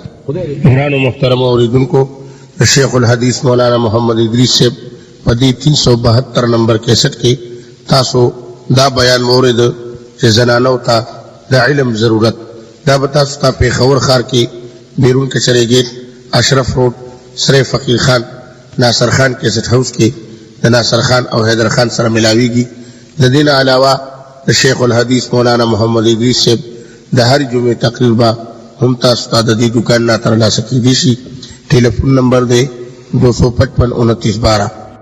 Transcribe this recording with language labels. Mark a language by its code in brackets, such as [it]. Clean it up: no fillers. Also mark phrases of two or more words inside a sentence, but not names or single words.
[ps] گران و محترم اوریدونکو شیخ الحدیث مولانا محمد ادریس صاحب په دې 372 نمبر کیسټ کې تاسو دا بیان مورد چې زنانو ته د علم ضرورت دا به تاسو ته پیښور ښار کې بیرون کچرے گیٹ اشرف روڈ سر فقیر خان ناصر خان کیسٹ ہاؤس کے دا ناصر خان او حیدر خان سره ملاویږي. د دین علاوه د شیخ الحدیث مولانا محمد ادریس صاحب د هر جمعې تقریر با هم تاسو ته د دې دکان نه ترلاسه کیدی شي. ټلیفون نمبر دی 255 29 12.